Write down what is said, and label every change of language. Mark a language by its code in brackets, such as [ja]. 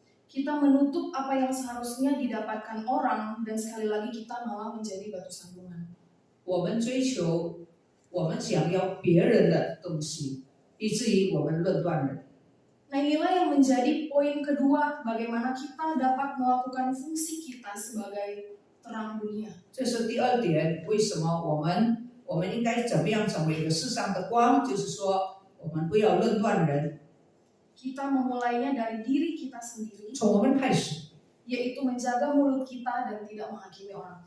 [id] Kita menutup apa yang seharusnya didapatkan orang dan sekali lagi kita malah menjadi batu sandungan. [zh] 我们追求，我们想要别人的东西，以至于我们论断人。 [id] Nah, inilah yang menjadi poin kedua, bagaimana kita dapat melakukan fungsi kita sebagai terang dunia. [zh] 这是第二点，为什么我们应该怎么样成为一个世上的光？就是说，我们不要论断人， [id] Kita memulainya dari diri kita sendiri, [zh] 从我们开始， [id] yaitu menjaga mulut kita dan tidak menghakimi orang.